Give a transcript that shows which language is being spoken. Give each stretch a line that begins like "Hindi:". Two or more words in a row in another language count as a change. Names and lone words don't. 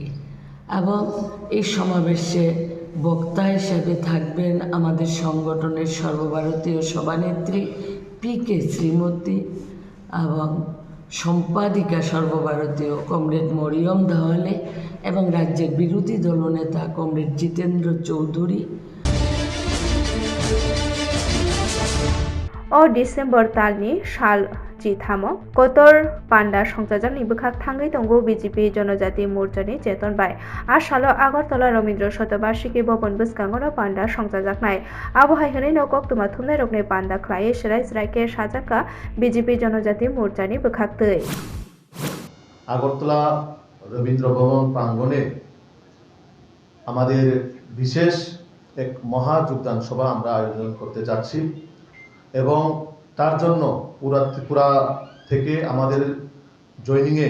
Bangla: এবং এই সমাবেশে বক্তা হিসাবে থাকবেন আমাদের সংগঠনের সর্বভারতীয় সভানেত্রী PK শ্রীমতী এবং সম্পাদিকা সর্বভারতীয় কমরেড মরিয়ম দাওয়ালে এবং রাজ্যের বিরোধী দলনেতা কমরেড জিতেন্দ্র চৌধুরী।
Kok Borok: अ डिसेम्बर तालनि साल चिथामो कतर पान्डा संजाजाकनि बोखाक थांगै तंगौ BJP जनजाति मोर्चानि चेतन बाय आ सालो आगरतला रवीन्द्र शतबार्षिकी भवन बस्कांगनो पान्डा संजाजाकनाय आबहाय हनै नकक्तुमा थुमनाय रकनि पान्डा ख्लायै सराय सरायके साजाका BJP जनजाति मोर्चानि बोखाक तै
Bangla: আগরতলা রবীন্দ্র ভবন প্রাঙ্গণে আমাদের বিশেষ এক মহা যোগদান সভা আমরা আয়োজন করতে যাচ্ছি এবং তার জন্য পুরা ত্রিপুরা থেকে আমাদের জয়েনিংয়ে